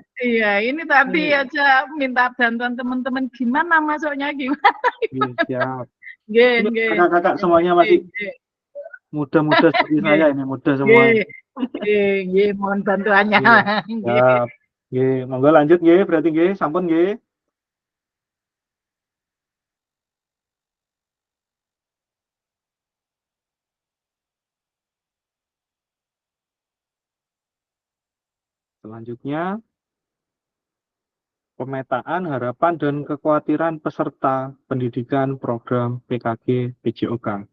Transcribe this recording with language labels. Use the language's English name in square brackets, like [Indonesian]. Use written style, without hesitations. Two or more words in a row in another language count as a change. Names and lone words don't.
[Indonesian] Iya, ini tadi aja minta bantuan teman-teman gimana masuknya gimana. Siap. Nggih. Kakak-kakak semuanya masih muda-muda seperti saya ini, muda semua. Nggih, mohon bantuannya. [Javanese] Siap. Nggih, monggo lanjut nggih, berarti nggih, sampun nggih. [Indonesian] Selanjutnya, pemetaan harapan dan kekhawatiran peserta pendidikan program PKG PJOK.